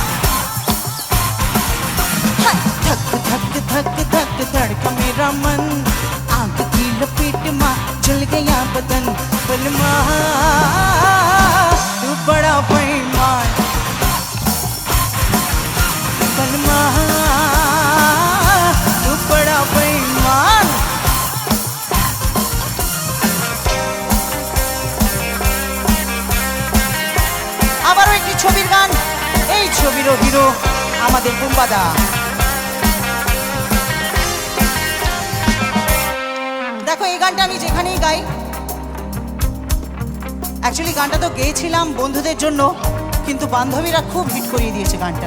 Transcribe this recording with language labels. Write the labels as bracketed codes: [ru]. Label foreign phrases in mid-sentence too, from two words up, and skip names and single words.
[hi] धक धक धक धक धड़का मेरा मन, आग की लपेट में जल गया बदन। बलमा तू बड़ा बेईमान, बलमा तू बड़ा बेईमान। [bn] আবারও একটি ছবির গান, এই ছবিরও হিরো আমাদের বুম্বাদা। দেখো এই গানটা আমি যেখানেই গাই, অ্যাকচুয়ালি গানটা তো গেয়েছিলাম বন্ধুদের জন্য, কিন্তু বান্ধবীরা খুব হিট করিয়ে দিয়েছে গানটা।